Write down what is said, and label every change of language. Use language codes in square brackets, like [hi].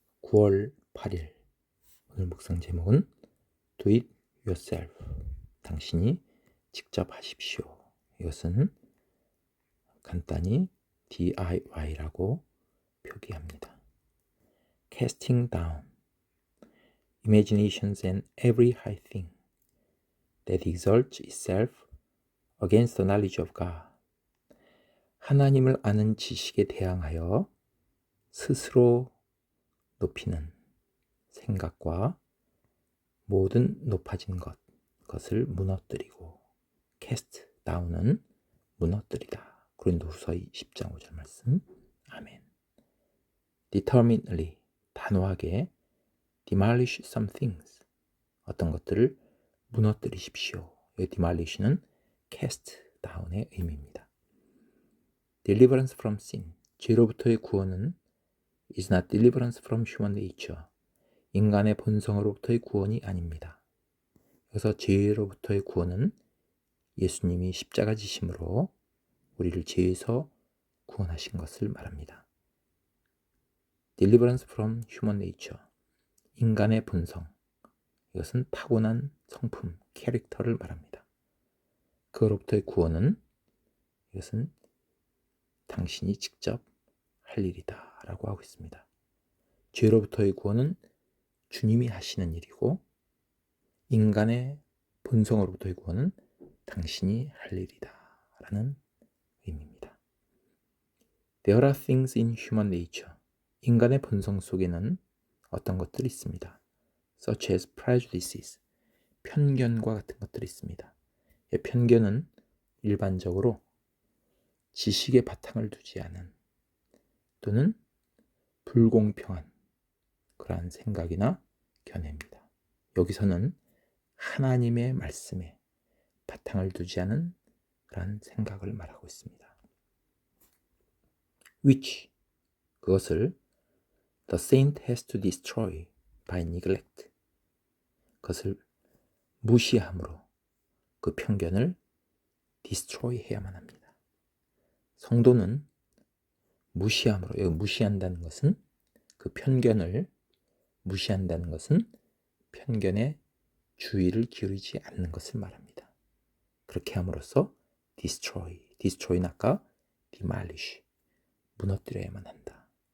[ko] 9월 8일 오늘 묵상 제목은 [en] Do it yourself. [ko] 당신이 직접 하십시오. 이것은 간단히 DIY라고 표기합니다. [en] Casting down imaginations and every high thing that exalts itself against the knowledge of God. [ko] 하나님을 아는 지식에 대항하여 스스로 높이는 생각과 모든 높아진 것을 무너뜨리고 cast down은 무너뜨리다. 고린도후서 10장 5절 말씀. 아멘. [en] determinedly [ko] 단호하게 [en] demolish some things [ko] 어떤 것들을 무너뜨리십시오. 이 demolish는 cast down의 의미입니다. [en] deliverance from sin [ko] 죄로부터의 구원은 [en] is not deliverance from human nature [ko] 인간의 본성으로부터의 구원이 아닙니다. 그래서 죄로부터의 구원은 예수님이 십자가 지심으로 우리를 죄에서 구원하신 것을 말합니다. [en] Deliverance from human nature [ko] 인간의 본성 이것은 타고난 성품, 캐릭터를 말합니다. 그로부터의 구원은 이것은 당신이 직접 할 일이다 라고 하고 있습니다. 죄로부터의 구원은 주님이 하시는 일이고 인간의 본성으로부터의 구원은 당신이 할 일이다 라는 의미입니다. [en] There are things in human nature. [ko] 인간의 본성 속에는 어떤 것들이 있습니다. [en] Such as prejudices. [ko] 편견과 같은 것들이 있습니다. 편견은 일반적으로 지식에 바탕을 두지 않은 또는 불공평한 그러한 생각이나 견해입니다. 여기서는 하나님의 말씀에 바탕을 두지 않은 그러한 생각을 말하고 있습니다. [en] which 그것을 the saint has to destroy by neglect [ko] 그것을 무시함으로 그 편견을 [en] destroy [ko] 해야만 합니다. 성도는 무시함으로 여기 무시한다는 것은 그 편견을 무시한다는 것은 편견에 주의를 기울이지 않는 것을 말합니다. 그렇게 함으로써 destroy는 아까 demolish, 무너뜨려야만 한다.